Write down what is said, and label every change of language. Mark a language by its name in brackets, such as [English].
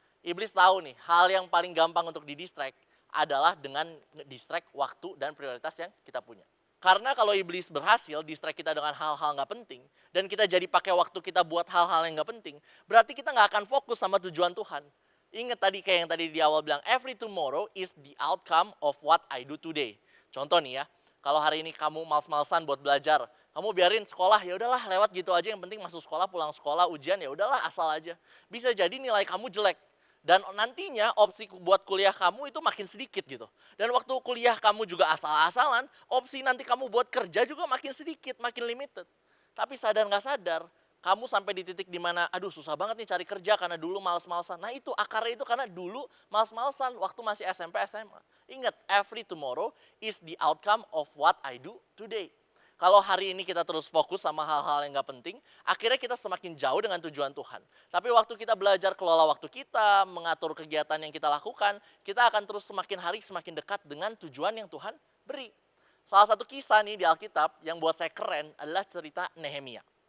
[Indonesian] Iblis tahu nih, hal yang paling gampang untuk didistract adalah dengan distract waktu dan prioritas yang kita punya. Karena kalau iblis berhasil distract kita dengan hal-hal nggak penting, dan kita jadi pakai waktu kita buat hal-hal yang nggak penting, berarti kita nggak akan fokus sama tujuan Tuhan. Ingat tadi kayak yang tadi di awal bilang, [English] every tomorrow is the outcome of what I do today. [Indonesian] Contoh nih ya, kalau hari ini kamu males-malesan buat belajar, kamu biarin sekolah, ya udahlah lewat gitu aja, yang penting masuk sekolah, pulang sekolah, ujian, ya udahlah asal aja. Bisa jadi nilai kamu jelek. Dan nantinya opsi buat kuliah kamu itu makin sedikit gitu. Dan waktu kuliah kamu juga asal-asalan, opsi nanti kamu buat kerja juga makin sedikit, makin limited. Tapi sadar nggak sadar, kamu sampai di titik dimana, aduh susah banget nih cari kerja karena dulu males-malesan. Nah itu akarnya itu karena dulu males-malesan waktu masih SMP, SMA. Ingat, [English] every tomorrow is the outcome of what I do today. [Indonesian] Kalau hari ini kita terus fokus sama hal-hal yang gak penting, akhirnya kita semakin jauh dengan tujuan Tuhan. Tapi waktu kita belajar kelola waktu kita, mengatur kegiatan yang kita lakukan, kita akan terus semakin hari semakin dekat dengan tujuan yang Tuhan beri. Salah satu kisah nih di Alkitab yang buat saya keren adalah cerita Nehemia.